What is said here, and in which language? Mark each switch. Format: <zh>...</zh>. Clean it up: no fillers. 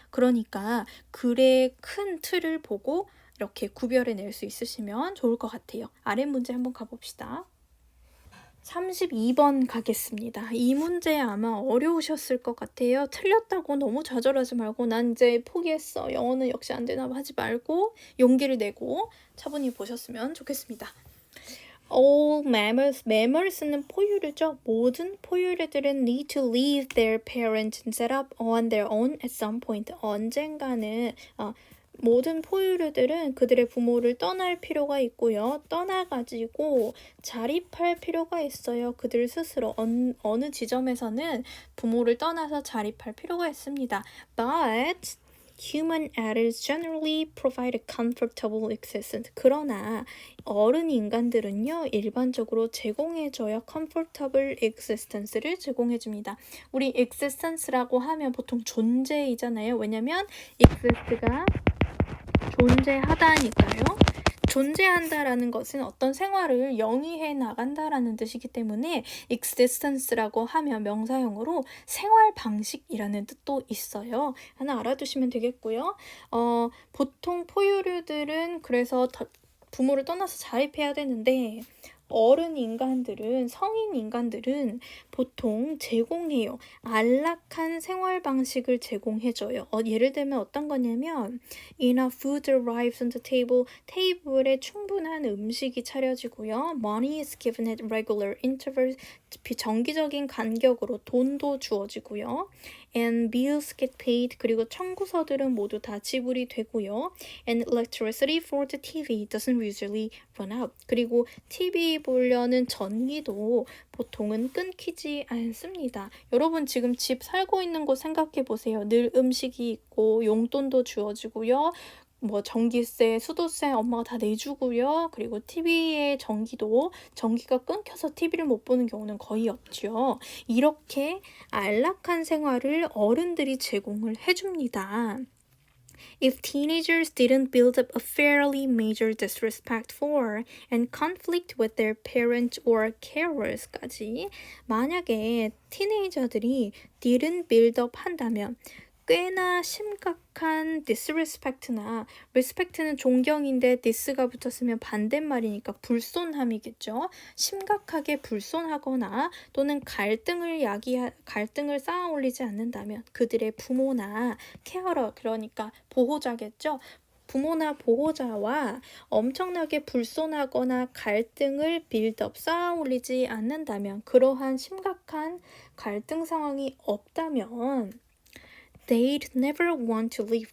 <ko>그러니까 글의 큰 틀을 보고 이렇게 구별해낼 수 있으시면 좋을 것 같아요. 아래 문제 한번 가봅시다. 32번 가겠습니다. 이 문제 아마 어려우셨을 것 같아요. 틀렸다고 너무 좌절하지 말고 난 이제 포기했어. 영어는 역시 안 되나 봐 하지 말고 용기를 내고 차분히 보셨으면 좋겠습니다.</ko> <en>All mammals,</en> <ko>mammals는 포유류죠. 모든 포유류들은</ko> <en>need to leave their parents and set up on their own at some point.</en> <ko>언젠가는 모든 포유류들은 그들의 부모를 떠날 필요가 있고요. 떠나가지고 자립할 필요가 있어요. 그들 스스로 어느 지점에서는 부모를 떠나서 자립할 필요가 있습니다.</ko> <en>But human adults generally provide a comfortable existence.</en> <ko>그러나 어른 인간들은요, 일반적으로 제공해줘요. comfortable existence를 제공해줍니다. 우리 existence라고 하면 보통 존재이잖아요. 왜냐면 exist가 존재하다니까요. 존재한다라는 것은 어떤 생활을 영위해 나간다라는 뜻이기 때문에 existence라고 하면 명사형으로 생활 방식이라는 뜻도 있어요. 하나 알아두시면 되겠고요. 보통 포유류들은 그래서 부모를 떠나서 자립해야 되는데 어른 인간들은, 성인 인간들은 보통 제공해요. 안락한 생활 방식을 제공해줘요. 예를 들면 어떤 거냐면</ko> <en>enough food arrives on the table.</en> <ko>테이블에 충분한 음식이 차려지고요.</ko> <en>Money is given at regular intervals.</en> <ko>정기적인 간격으로 돈도 주어지고요.</ko> <en>And bills get paid.</en> <ko>그리고 청구서들은 모두 다 지불이 되고요.</ko> <en>And electricity for the TV doesn't usually run out.</en> <ko>그리고 TV 보려는 전기도 보통은 끊기지 않습니다. 여러분 지금 집 살고 있는 곳 생각해 보세요. 늘 음식이 있고 용돈도 주어지고요. 뭐 전기세, 수도세 엄마가 다 내주고요. 그리고 TV의 전기가 끊겨서 TV를 못 보는 경우는 거의 없죠. 이렇게 안락한 생활을 어른들이 제공을 해줍니다.</ko> <en>If teenagers didn't build up a fairly major disrespect for and conflict with their parents or carers까지</en> <ko>만약에 티네이저들이</ko> <en>didn't build up</en> <ko>한다면 꽤나 심각한</ko> <en>disrespect나 respect는 존경인데 dis가 붙었으면</en> <ko>반대말이니까 불손함이겠죠. 심각하게 불손하거나 또는 갈등을 쌓아 올리지 않는다면 그들의 부모나 케어러 그러니까 보호자겠죠. 부모나 보호자와 엄청나게 불손하거나 갈등을 빌드업 쌓아 올리지 않는다면 그러한 심각한 갈등 상황이 없다면</ko> <en>They'd never want to leave.</en>